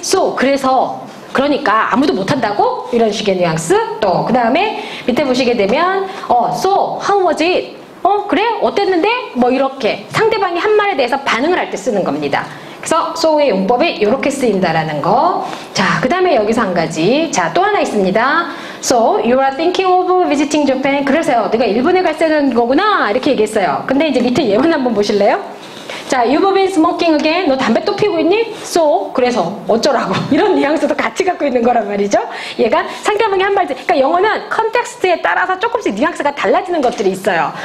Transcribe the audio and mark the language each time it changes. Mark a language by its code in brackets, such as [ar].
[ko] so 그러니까 아무도 못한다고? 이런 식의 뉘앙스. 또 그 다음에 밑에 보시게 되면 [en] so how was it? [ko] 그래? 어땠는데? 뭐 이렇게 상대방이 한 말에 대해서 반응을 할 때 쓰는 겁니다. 그래서 so의 용법이 이렇게 쓰인다라는 거. 자, 그 다음에 여기서 한 가지. 자, 또 하나 있습니다. [en] So you are thinking of visiting Japan. [ko] 그래서요, 내가 일본에 갈 생각인 거구나 이렇게 얘기했어요. 근데 이제 밑에 예문 한번 보실래요? 자, [en] you've been smoking again. [ko] 너 담배 또 피고 있니? So, 그래서 어쩌라고. 이런 뉘앙스도 같이 갖고 있는 거란 말이죠. 얘가 상대방이 한 말, 그러니까 영어는 컨텍스트에 따라서 조금씩 뉘앙스가 달라지는 것들이 있어요.